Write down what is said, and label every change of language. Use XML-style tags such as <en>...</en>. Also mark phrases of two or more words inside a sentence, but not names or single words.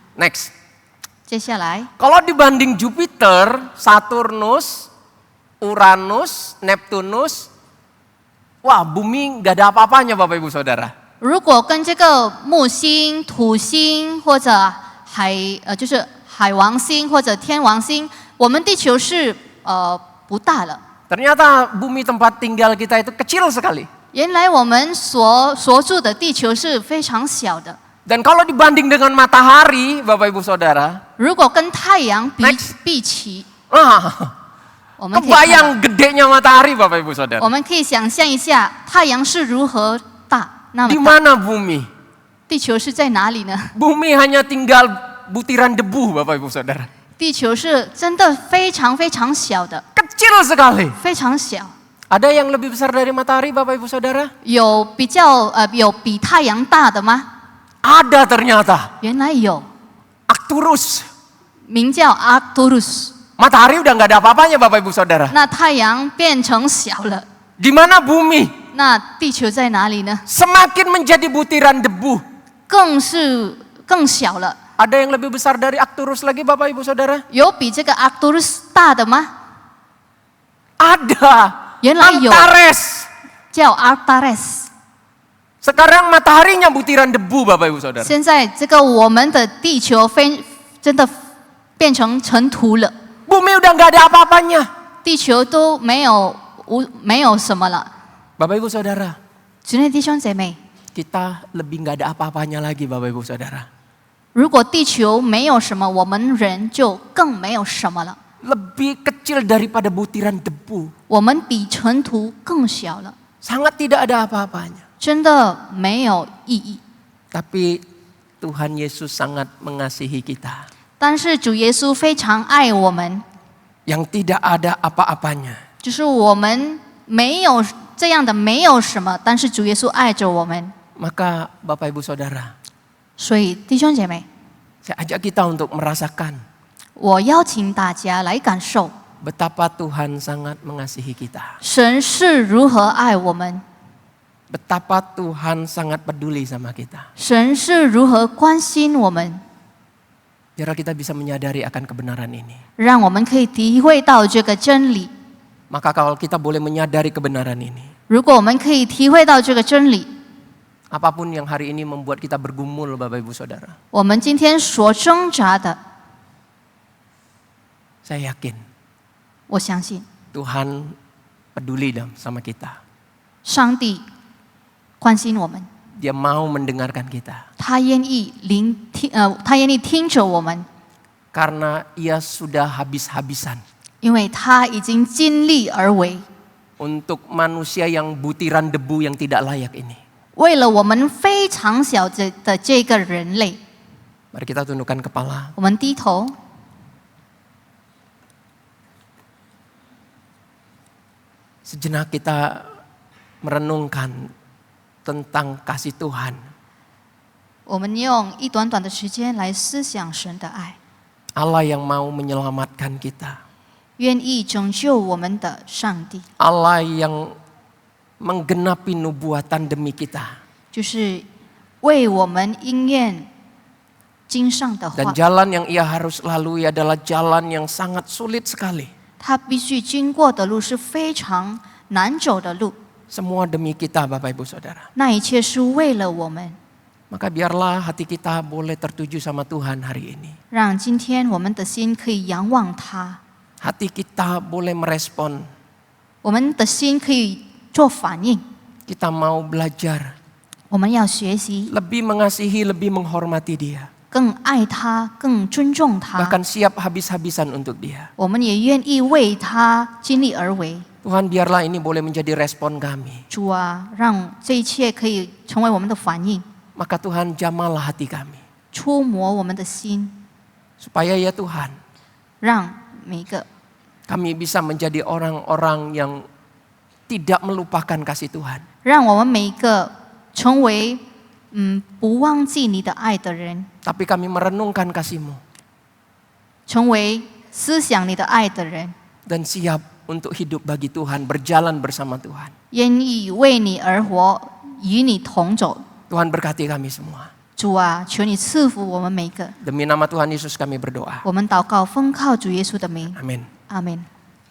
<en>Next.</en> <zh>接下来，</zh> <id>Kalau dibanding Jupiter, Saturnus, Uranus, Neptunus, wah bumi nggak ada apa-apanya Bapak Ibu Saudara.</id> <zh>如果跟这个木星、土星或者就是海王星或者天王星，我们地球是不大了。</zh> <id>Ternyata bumi tempat tinggal kita itu kecil sekali.</id> <zh>原来我们所住的地球是非常小的。</zh> <id>Dan kalau dibanding dengan matahari, Bapak Ibu Saudara,</id> <zh>如果跟太阳</zh> <en>Next</en> <zh>比起， ah, 我们可以看到</zh> <id>kebayang gedenya matahari Bapak Ibu Saudara.</id> <zh>我们可以想象一下太阳是如何大，那</zh> <id>Di</id> <zh>么大。</zh> <id>mana bumi?</id> <zh>地球是在哪里呢？</zh> <id>Bumi hanya tinggal butiran debu Bapak Ibu Saudara.</id> <zh>地球是真的非常非常小的，</zh> <id>Kecil sekali.</id> <zh>非常小。</zh> <id>Ada yang lebih besar dari matahari Bapak Ibu Saudara?</id> <zh>有比太阳大的吗？</zh> <id>Ada ternyata.</id> <zh>原来有，</zh> <id>Arcturus.</id> <zh>名叫 Arcturus。</zh> <id>Matahari udah nggak ada apa-apanya Bapak Ibu Saudara.</id> <zh>那太阳变成小了，</zh> <id>Di mana bumi</id> <zh>那地球在哪里呢？</zh> <id>semakin menjadi butiran debu.</id> <zh>更小了。</zh> <id>Ada yang lebih besar dari Arcturus lagi Bapak Ibu Saudara?</id> <zh>有比这个 Arcturus 大的吗？</zh> <id>Ada.</id> <zh>原来有，</zh> <id>Antares.</id> <zh>叫 Antares。</zh> <id>Sekarang mataharinya butiran debu Bapak Ibu Saudara.</id> <zh>现在这个我们的地球真的变成尘土了，</zh> <id>Bumi udah nggak ada apa-apanya.</id> <zh>地球都没有什么了。</zh> <id>Bapak Ibu Saudara,</id> <zh>主内弟兄姐妹，</zh> <id>kita lebih nggak ada apa-apanya lagi Bapak Ibu Saudara.</id> <zh>如果地球没有什么，我们人就更没有什么了。</zh> <id>Lebih kecil daripada butiran debu.</id> <zh>我们比尘土更小了，</zh> <id>Sangat tidak ada apa-apanya.</id> <zh>真的没有意义。</zh> <id>Tapi Tuhan Yesus sangat mengasihi kita.</id> <zh>但是主耶稣非常爱我们，</zh> <id>Yang tidak ada apa-apanya.</id> <zh>就是我们没有这样的没有什么，但是主耶稣爱着我们。</zh> <id>Maka Bapak Ibu Saudara,</id> <zh>所以弟兄姐妹，</zh> <id>saya ajak kita untuk merasakan</id> <zh>我邀请大家来感受</zh> <id>betapa Tuhan sangat mengasihi kita.</id> <zh>神是如何爱我们，</zh> <id>Betapa Tuhan sangat peduli sama kita.</id> <zh>神是如何关心我们，</zh> <id>Biar kita bisa menyadari akan kebenaran ini.</id> <zh>让我们可以体会到这个真理。</zh> <id>Maka kalau kita boleh menyadari kebenaran ini,</id> <zh>如果我们可以体会到这个真理，</zh> <id>apapun yang hari ini membuat kita bergumul Bapak Ibu Saudara,</id> <zh>我们今天所挣扎的，</zh> <id>saya yakin</id> <zh>我相信</zh> <id>Tuhan peduli sama kita.</id> <zh>上帝关心我们，</zh> <id>Dia mau mendengarkan kita.</id> <zh>他愿意他愿意听着我们，</zh> <id>Karena ia sudah habis-habisan</id> <zh>因为他已经尽力而为，</zh> <id>untuk manusia yang butiran debu yang tidak layak ini.</id> <zh>为了我们非常小的这个人类，</zh> <id>Mari kita tundukkan kepala.</id> <zh>我们低头，</zh> <id>Sejenak kita merenungkan tentang kasih Tuhan.</id> <zh>我们用一短短的时间来思想神的爱，</zh> <id>Allah yang mau menyelamatkan kita.</id> <zh>愿意拯救我们的上帝，</zh> <id>Allah yang menggenapi nubuatan demi kita.</id> <zh>就是为我们应验经上的</zh> <id>Dan</id> <zh>话，</zh> <id>jalan yang ia harus lalui adalah jalan yang sangat sulit sekali.</id> <zh>他必须经过的路是非常难走的路，</zh> <id>Semua demi kita Bapak Ibu Saudara.</id> <zh>那一切是为了我们。</zh> <id>Maka biarlah hati kita boleh tertuju sama Tuhan hari ini.</id> <zh>让今天我们的心可以仰望他，</zh> <id>Hati kita boleh merespon.</id> <zh>我们的心可以做反应。</zh> <id>Kita mau belajar.</id> <zh>我们要学习，</zh> <id>Lebih mengasihi, lebih menghormati dia.</id> <zh>更爱他，更尊重他。</zh> <id>Bahkan siap habis-habisan untuk dia.</id> <zh>我们也愿意为他尽力而为。</zh> <id>Tuhan biarlah ini boleh menjadi respon kami.</id> <zh>主啊，让这一切可以成为我们的反应，</zh> <id>Maka Tuhan jamalah hati kami.</id> <zh>触摸我们的心，</zh> <id>Supaya ya Tuhan,</id> <zh>让每个</zh> <id>kami bisa menjadi orang-orang yang tidak melupakan kasih Tuhan.</id> <zh>让我们每一个成为不忘记你的爱的人，</zh> <id>Tapi kami merenungkan kasih-Mu.</id> <zh>成为思想你的爱的人，</zh> <id>Dan siap untuk hidup bagi Tuhan, berjalan bersama Tuhan.</id> <zh>愿意为你而活，与你同走。</zh> <id>Tuhan berkati kami semua.</id> <zh>主啊，求你赐福我们每一个。</zh> <id>Demi nama Tuhan Yesus kami berdoa.</id> <zh>我们祷告，奉靠主耶稣的名，</zh> <id>Amin.</id> <zh>阿门。</zh>